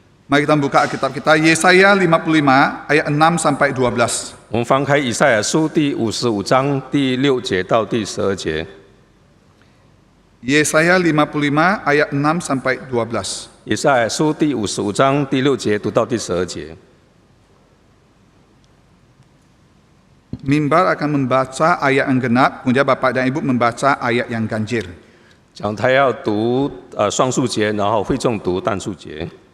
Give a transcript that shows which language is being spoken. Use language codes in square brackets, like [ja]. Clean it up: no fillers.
[id] Mari kita membuka Alkitab kita, Yesaya 55 ayat 6 sampai 12. [zh] 我们翻开以赛亚书第55章第6节到第12节。 [id] Yesaya 55 ayat 6 sampai 12. [zh] 以赛亚书第55章第6节读到第12节。 [id] Mimbar akan membaca ayat yang genap, kemudian Bapak dan Ibu membaca ayat yang ganjil. [zh] 讲台要读双数节，然后会众读单数节。